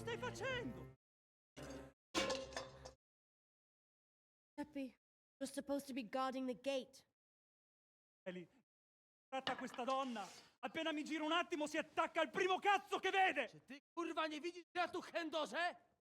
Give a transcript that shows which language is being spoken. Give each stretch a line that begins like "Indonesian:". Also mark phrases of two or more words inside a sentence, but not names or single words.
Italian: facendo?
English: Peppy, you're supposed to be guarding the gate.
Italian: Eli, tratta questa donna. Appena mi giro un attimo si attacca al primo cazzo che vede.
Polish: Czy ty, kurwa, nie widzisz, że ja tu chędożę?